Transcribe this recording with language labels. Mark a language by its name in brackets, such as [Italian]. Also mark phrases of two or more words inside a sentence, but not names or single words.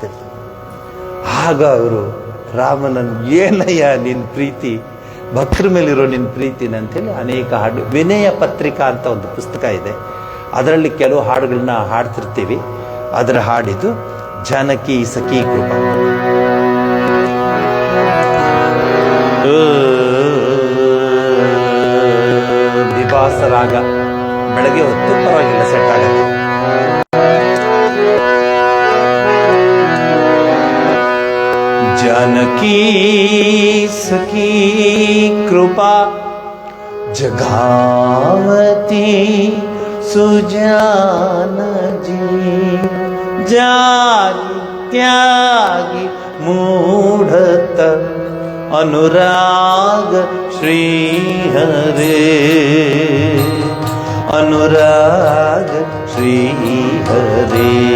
[Kannada] ಆಗ ಅವರು ರಾಮನನ್ನು, ಏನಯ್ಯ ನಿನ್ನ ಪ್ರೀತಿ, ಭಕ್ತರ ಮೇಲಿರೋ ನಿನ್ನ ಪ್ರೀತಿನ ಅಂತೇಳಿ ಅನೇಕ ಹಾಡು, ವಿನಯ ಪತ್ರಿಕಾ ಅಂತ ಒಂದು ಪುಸ್ತಕ ಇದೆ, ಅದರಲ್ಲಿ ಕೆಲವು ಹಾಡುಗಳನ್ನ ಹಾಡ್ತಿರ್ತೀವಿ. ಅದರ ಹಾಡಿದು ಜಾನಕಿ ಸಖಿ ಕೃಪಾ. ದಿವಾಸ ರಾಗ, ಬೆಳಗ್ಗೆ ಹೊತ್ತು ಪರವಾಗಿಲ್ಲ, ಸೆಟ್ ಆಗತ್ತೆ. [Hindi] जानकी सखी कृपा जगावती सुजान जी, जानी त्यागी मूढ़त अनुराग श्री हरे, अनुराग श्री हरे।